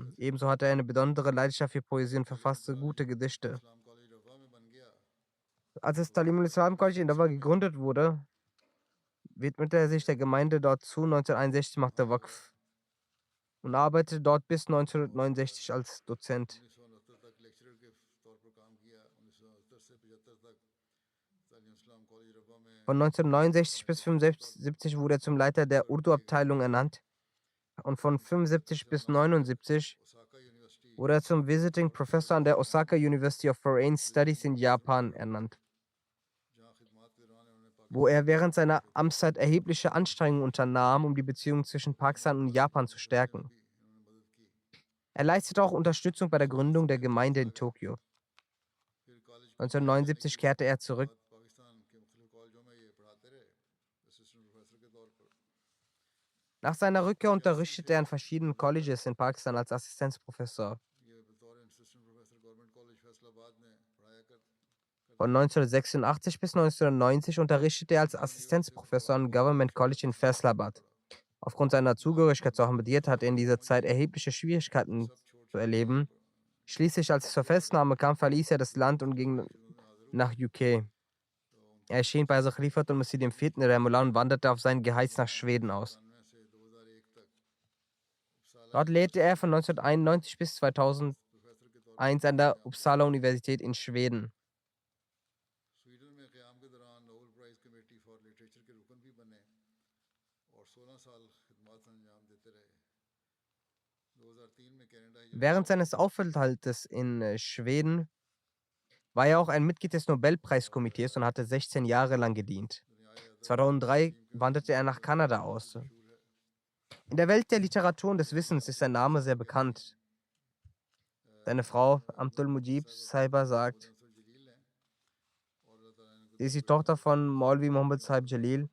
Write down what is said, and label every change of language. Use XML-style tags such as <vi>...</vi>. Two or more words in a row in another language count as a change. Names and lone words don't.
<de>Ebenso hatte er eine besondere Leidenschaft für Poesie und verfasste gute Gedichte. Als das Talim al-Islam College in Dover gegründet wurde, widmete er sich der Gemeinde dort zu. 1961 machte er Waqf und arbeitete dort bis 1969 als Dozent.</de> <ur>1969 تک لیکچرر کے طور پر کام کیا 1970 سے 75 تک تعلیم اسلام کالج ربوہ میں</ur> <de>Von 1969 bis 1975 wurde er zum Leiter der Urdu-Abteilung ernannt und von 75 bis 79</de> <ur>ओसाका यूनिवर्सिटी</ur> <de>wurde er zum Visiting Professor an der Osaka University of Foreign Studies in Japan ernannt,</de> <ur>جہاں خدمت کے دوران انہوں نے</ur> <de>wo er während seiner Amtszeit erhebliche Anstrengungen unternahm, um die Beziehungen zwischen Pakistan und Japan zu stärken.</de> <ur>انہوں نے مدد کی</ur> <de>Er leistete auch Unterstützung bei der Gründung der Gemeinde in Tokio.</de> <ur>پھر کالج</ur> <de>1979 kehrte er zurück.</de> <ur>پاکستان کے مختلف کالجوں میں یہ پڑھاتے رہے</ur> <en>assistant professor</en> <ur>کے طور پر</ur> <de>Nach seiner Rückkehr unterrichtete er an verschiedenen Colleges in Pakistan als Assistenzprofessor.</de> <ur>یہ بطور</ur> <en>assistant professor</en> <ur>گورنمنٹ کالج فیصل آباد میں پڑھایا کر</ur> <de>Von 1986 bis 1990 unterrichtete er als Assistenzprofessor am Government College in Faisalabad. Aufgrund seiner Zugehörigkeit zu Ahmadiyyat hatte er in dieser Zeit erhebliche Schwierigkeiten zu erleben. Schließlich, als es zur Festnahme kam, verließ er das Land und ging nach UK. Er erschien bei Hazrat Khalifat und Masih IV. Rahimahullah und wanderte auf sein Geheiß nach Schweden aus.</de> <ur>1999 سے 2001 تک اپسالا</ur> <de>Dort lehrte er von 1991 bis 2001</de> <ur>پروفیسر کے طور</ur> <de>an der Uppsala Universität in Schweden.</de> <ur>سویڈن میں قیام کے دوران نوبیل پرائز کمیٹی فار لٹریچر کے رکن بھی بنے اور 16 سال خدمت انجام دیتے رہے 2003 میں کینیڈا</ur> <de>Während seines Aufenthaltes in Schweden war er auch ein Mitglied des Nobelpreiskomitees und hatte 16 Jahre lang gedient. 2003 wanderte er nach Kanada aus. In der Welt der Literatur und des Wissens ist sein Name sehr bekannt. Seine Frau Abdul Mujib Saiba sagt, sie ist die Tochter von Maulvi Muhammad Saib Jalil.</de>